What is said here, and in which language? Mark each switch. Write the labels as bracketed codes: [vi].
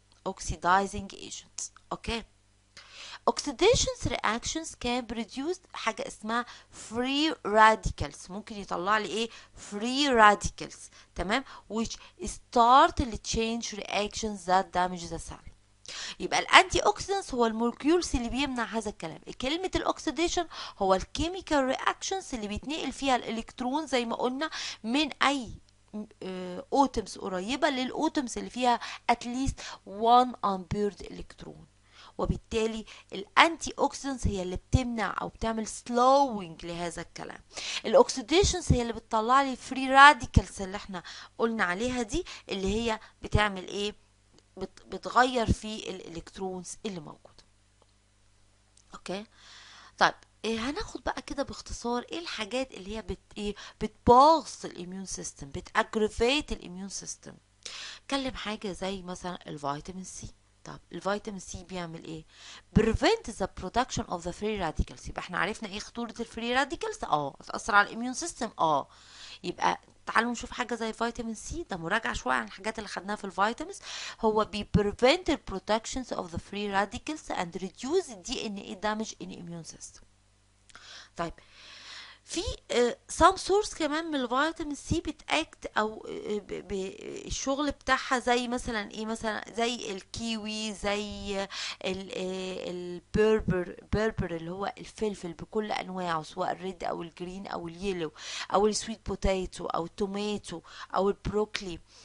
[en] Oxidizing agent. Okay. Oxidation reactions can produce [ar] حاجة اسمها [en] free radicals، [ar] ممكن يطلع لي ايه؟ [en] free radicals، تمام، which start the change reactions that damage the cell. [ar] يبقى الانتي اوكسيدنتس هو المولكيولز اللي بيمنع هذا الكلام. كلمه الاكسيديشن هو الكيميكال رياكشنز اللي بيتنقل فيها الالكترون زي ما قلنا من اي اوتمز قريبه للاوتمز اللي فيها اتليست 1 امبيرد الكترون. وبالتالي الانتي اوكسيدنتس هي اللي بتمنع او بتعمل سلوينج لهذا الكلام. الاكسيديشنز هي اللي بتطلع لي فري راديكالز اللي احنا قلنا عليها دي، اللي هي بتعمل ايه؟ بتغير في الالكترونز اللي موجوده. اوكي. طيب هناخد بقى كده باختصار ايه الحاجات اللي هي بتبوظ الاميون سيستم، بتاجريفيت الاميون سيستم. اتكلم حاجه زي مثلا الفيتامين سي. طب الفيتامين سي بيعمل ايه؟ [en] prevent the production of the free radicals. [ar] يبقى احنا عرفنا ايه خطوره الفري راديكالز؟ هتأثر على الاميون سيستم. يبقى تعالوا نشوف حاجه زي فيتامين سي، ده مراجعه شويه عن الحاجات اللي خدناها في الفيتامينز. [en] هو prevent the protections of the free radicals and reduce DNA damage in immune system. [ar] طيب في [en] some source [ar] كمان من الفيتامين سي بتاكت او الشغل بتاعها زي مثلا ايه؟ مثلا زي الكيوي، زي البربر اللي هو الفلفل بكل انواعه، سواء الريد او الجرين او اليلو او السويت بوتيتو او التوماتو او البروكلي.